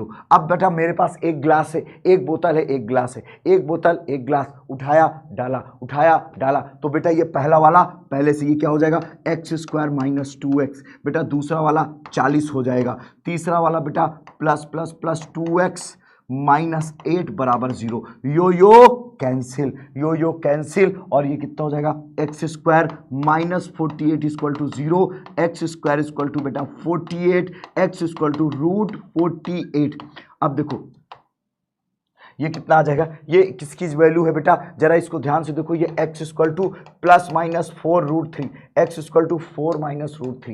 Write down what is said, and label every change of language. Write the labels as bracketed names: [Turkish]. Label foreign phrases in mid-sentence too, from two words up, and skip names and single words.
[Hindi] अब बेटा मेरे पास एक ग्लास है, एक बोतल है, एक ग्लास है, एक बोतल एक ग्लास, उठाया डाला, उठाया डाला, तो बेटा ये पहला वाला पहले से, ये क्या हो जाएगा x² -2x, बेटा दूसरा वाला 40 हो जाएगा, तीसरा वाला बेटा प्लस 2x -8 बराबर 0। यो यो कैंसिल, यो यो कैंसिल, और ये कितना हो जाएगा x² -48 [English] equal to [Hindi] 0, x² [English] equal to [Hindi] बेटा 48, x [English] equal to [Hindi] √48। अब देखो ये कितना आ जाएगा, ये किसकी वैल्यू है बेटा, जरा इसको ध्यान से देखो, ये x [English] equal to [Hindi] +-4√3, x [English] equal to [Hindi] 4 -√3।